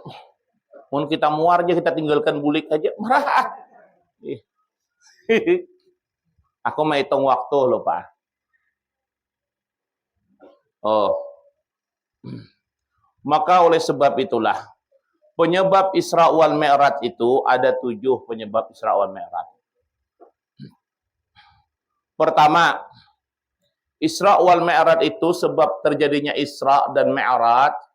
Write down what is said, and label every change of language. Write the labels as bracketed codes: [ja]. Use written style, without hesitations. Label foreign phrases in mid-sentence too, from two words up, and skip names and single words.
[bjn] Mun kita muar aja kita tinggalkan bulik aja marah. [id] Aku mau hitung waktu loh, Pak. Oh. Maka oleh sebab itulah, penyebab Isra wal Mi'raj itu ada 7 penyebab Isra wal Mi'raj. Pertama, Isra wal Mi'raj itu sebab terjadinya Isra dan Mi'raj.